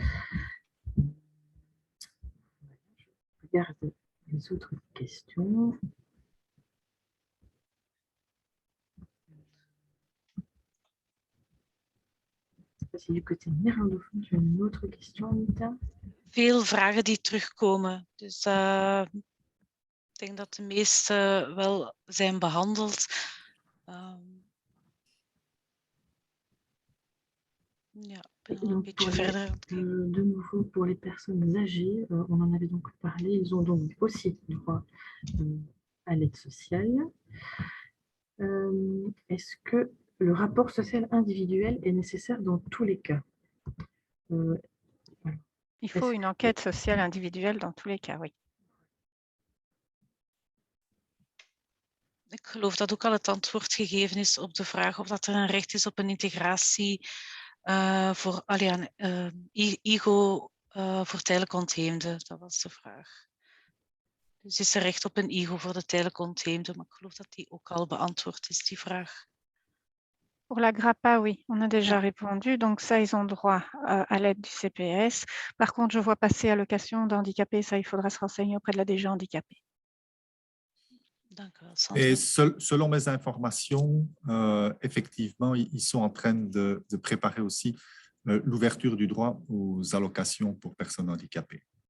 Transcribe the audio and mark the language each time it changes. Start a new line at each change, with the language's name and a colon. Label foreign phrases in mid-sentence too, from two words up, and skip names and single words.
French: Je regarde les autres questions. Si du côté néerlandophone, tu as une autre question, Anita?
Dutch: Veel vragen die terugkomen. Dus ik denk dat de meeste wel zijn behandeld. Ja, ik ben al een beetje verder.
French: De nouveau, pour les personnes âgées, on en avait donc parlé, ils ont donc aussi droit à l'aide sociale. Est-ce que le rapport social individuel est nécessaire dans tous les cas? Il faut une enquête sociale individuelle dans tous les cas, oui.
Dutch: Ik geloof dat ook al het antwoord gegeven is op de vraag of dat er een recht is op een integratie voor IGO voor tijdelijk ontheemden. Dat was de vraag. Dus is er recht op een IGO voor de tijdelijk ontheemden? Maar ik geloof dat die ook al beantwoord is, die vraag.
French: Pour la GRAPA, oui, on a déjà répondu. Donc ça, ils ont droit à l'aide du CPS. Par contre, je vois passer allocation d'handicapés. Ça, il faudra se renseigner auprès de la DG handicapé. Et selon mes informations, effectivement, ils sont en train de préparer aussi l'ouverture du droit aux allocations pour personnes handicapées.